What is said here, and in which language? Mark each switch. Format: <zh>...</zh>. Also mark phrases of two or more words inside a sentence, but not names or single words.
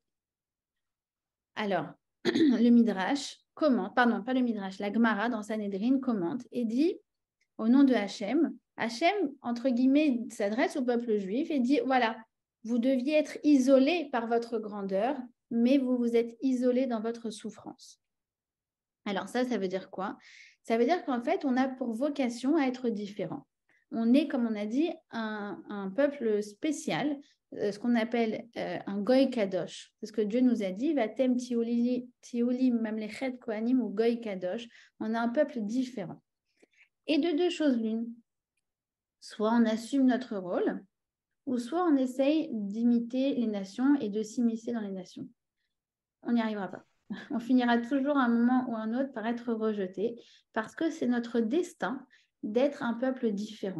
<fr>Alors, le Midrash commente, pardon, pas le Midrash, la Gemara dans Sanhedrin commente et dit au nom de Hachem, Hachem, entre guillemets, s'adresse au peuple juif et dit, voilà, vous deviez être isolés par votre grandeur, mais vous vous êtes isolés dans votre souffrance. Alors ça veut dire quoi? Ça veut dire qu'en fait, on a pour vocation à être différent. On est, comme on a dit, un peuple spécial, ce qu'on appelle un</fr> <he>גוי קדוש.</he> <fr>C'est ce que Dieu nous a dit,</fr> <he>ואתם תהיו לי ממלכת כהנים וגוי קדוש.</he> <fr>On a un peuple différent. Et de deux choses l'une, soit on assume notre rôle, ou soit on essaye d'imiter les nations et de s'immiscer dans les nations. On n'y arrivera pas. On finira toujours à un moment ou à un autre par être rejeté, parce que c'est notre destin d'être un peuple différent.</fr>